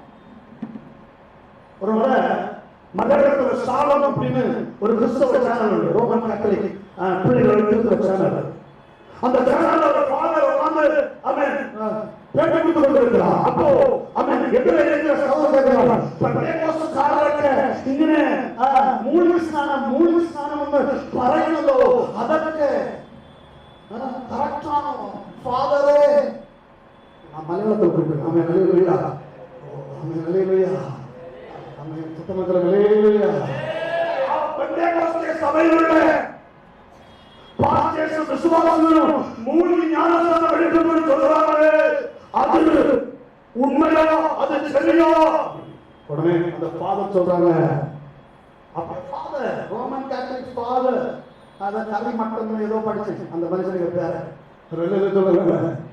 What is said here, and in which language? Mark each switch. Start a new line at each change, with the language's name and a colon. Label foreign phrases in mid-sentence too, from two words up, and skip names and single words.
Tamil: ஒரு முறை மதத்துல சாலம் அப்படின்னு ஒரு கிறிஸ்தவ சேனல்,
English: Roman Catholic
Tamil: பிள்ளைகளுக்கு இருக்கிற சேனல். அந்த சேனலோட ஃபாதர் உட்கார்ந்து அவன் பேட்டி கொடுத்து கொண்டிருக்கிறான். அப்போ அவன் எதிர இருக்கிற சகோதரன் பிரேமோசக்காரருக்கு இங்கே மூழ்கி ஸ்நானம்
Malayalam: പറയുന്നതോ അതൊക്കെ കറക്റ്റാണോ ഫാദറെ? മലയാളത്തിൽ കൊടുക്കണം. ആമേൻ. ഹല്ലേലൂയ. ആമേൻ. ഹല്ലേലൂയ. ആമേൻ. സുത്തമക്കളെ ഹല്ലേലൂയ. ആ പെന്തക്കോസ്തേ സഭയിലുള്ള
Tamil: பாஸ்டர்ஸ் விசுவாசிகளும் மூழ்கி ஞானஸ்நானம் எடுக்கணும்னு சொல்றாங்க. அது உண்மையா? அது சரியா? உடனே அந்த ஃபாதர் சொல்றாங்க. அப்ப ஃபாதர்
English: Roman Catholic
Tamil: ஃபாதர் அத கதை மட்டும் ஏதோ படிச்சு அந்த மனுஷனுக்கு பேர சொல்லுங்க.